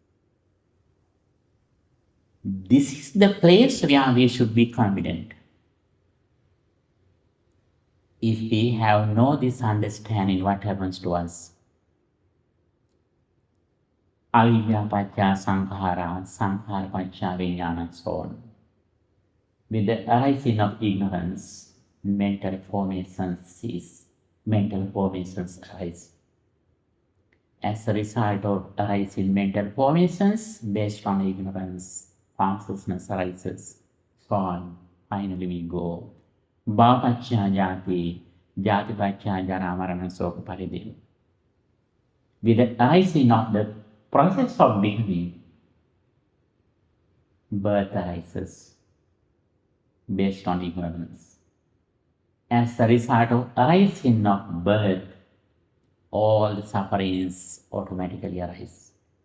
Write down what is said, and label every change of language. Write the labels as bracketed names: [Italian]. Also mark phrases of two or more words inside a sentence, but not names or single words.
[English] This is the place where we should be confident. If we have no this understanding, what happens to us? [Pali] Avidya pacha sankhara, sankhara pacha vijnana, [English] so on. With the arising of ignorance, mental formations cease, mental formations arise. As a result of arising mental formations based on ignorance, consciousness arises, so on. Finally we go. [Pali] Bhavapacha jati, jati pacha jara marana soka parideva. [English] With the arising of the process of beginning, birth arises based on ignorance. As a result of arising of birth, all the sufferings automatically arise.